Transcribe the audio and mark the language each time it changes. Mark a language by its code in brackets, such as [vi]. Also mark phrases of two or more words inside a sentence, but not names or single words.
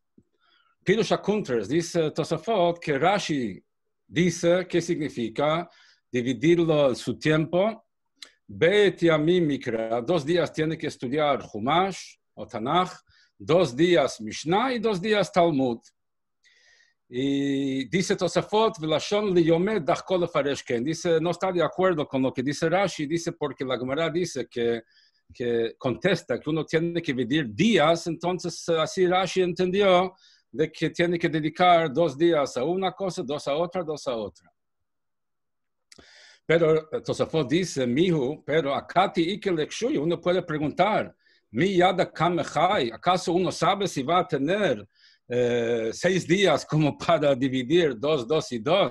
[he] פירוש הקונטרס, [es] dice Tosafot, que Rashi dice qué significa dividirlo su tiempo. [he] ב' ימים מקרא, [es] 2 días tiene que estudiar Chumash o Tanakh, 2 días Mishnah y 2 días Talmud. Y dice Tosafot, [he] ולשון לימוד דחוק לפרש כן. [es] Dice, no está de acuerdo con lo que dice Rashi, dice porque la Gemara dice que contesta que uno tiene que dividir días, entonces así Rashi entendió de que tiene que dedicar 2 días a una cosa, 2 a otra, 2 a otra. Pero Tosafot dice, Mihu, pero [arc] אכתי איכא לקשויי, [es] uno puede preguntar, [arc] מי ידע כמה חיי, [es] ¿acaso uno sabe si va a tener 6 días como para dividir 2, 2 y 2?